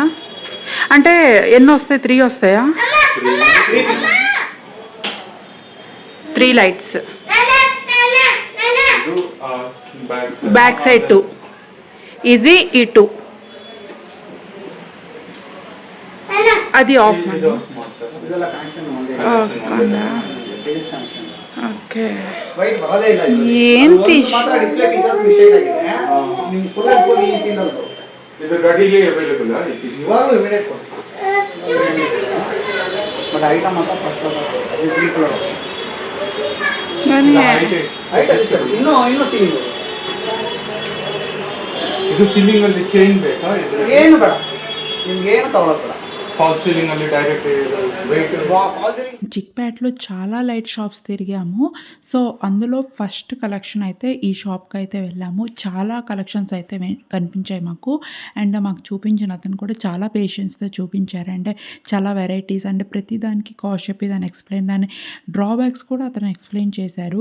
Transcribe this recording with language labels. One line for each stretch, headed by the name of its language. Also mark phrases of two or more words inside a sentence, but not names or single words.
Telugu: అంటే ఎన్ని వస్తాయి? 3 వస్తాయా? 3
English: lights back side
Telugu: 2 ఇది ఈ 2 అది ఆఫ్.
English: series connection
Kannada: ಓಕೆ ವೈಟ್ ಬರೋದೇ ಇಲ್ಲ ಇದು.
Telugu: ఏంటి
Kannada: ಅದು ಒಂದು ಮಾತ್ರ
English: display pieces mistake
Kannada: ಆಗಿದೆ. ನಿಮ್ಗೆ
English: full and full
Kannada: ಈ ಫೀಲ್ ಬರುತ್ತೆ. ಇದು ಗಾಡಿಲಿ ಅವೈಲೇಬಲ್ ಇವಾಗಲೂ ಇಮಿಡಿಯೇಟ್ ಕೊಡ್ತೀವಿ.
English: but item
Kannada: ಅಂತ ಫಸ್ಟ್ ಇದು
English: green colour
Telugu: మరి
Kannada: ಐಟಮ್ ಇನ್ನೂ ಸೀಲಿಂಗ್ ಇದು ಸೀಲಿಂಗ್ ಅಲ್ಲಿ ಚೇಂಜ್ ಬೇಕಾ? ಏನು ಬೇಡ, ನಿಮ್ಗೆ ಏನು ತಗೊಳ್ಳೋದು ಬೇಡ.
English: fall ceiling
Kannada: ಅಲ್ಲಿ
English: direct vehicle
Telugu: చిక్పేటలో చాలా
English: light shops
Telugu: తిరిగాము. సో, అందులో
English: first collection
Telugu: అయితే ఈ షాప్‌కైతే వెళ్ళాము. చాలా కలెక్షన్స్ అయితే కనిపించాయి మాకు. అండ్ మాకు చూపించిన అతను కూడా చాలా పేషెన్స్‌తో చూపించారు. అంటే చాలా
English: varieties and
Telugu: ప్రతి దానికి కాస్ట్ చెప్పి దాన్ని ఎక్స్‌ప్లెయిన్ దాని డ్రాబ్యాక్స్ కూడా అతను ఎక్స్‌ప్లెయిన్ చేశారు.